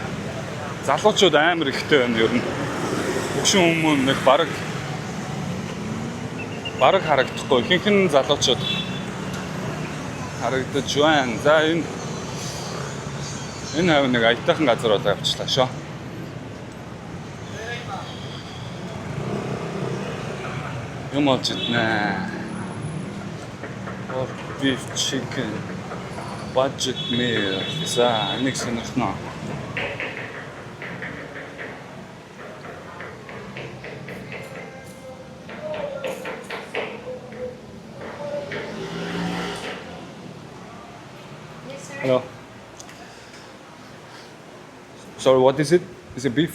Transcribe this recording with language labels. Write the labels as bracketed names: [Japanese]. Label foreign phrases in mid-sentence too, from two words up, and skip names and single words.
[Mongolian] Залуучууд амар ихтэй байна ер нь. Өгшин хүмүүс нэг бараг харагдахгүй. Ихэнх нь залуучууд харагдаж байна. За энэ хавь нэг аятайхан газар болоо явчихлаа шүү. Юм олж иднэ. [English] Pork beef chicken budget meal. [Mongolian] За энийг сонирхноо. [English] Hello. Sorry, what is it? Is it beef?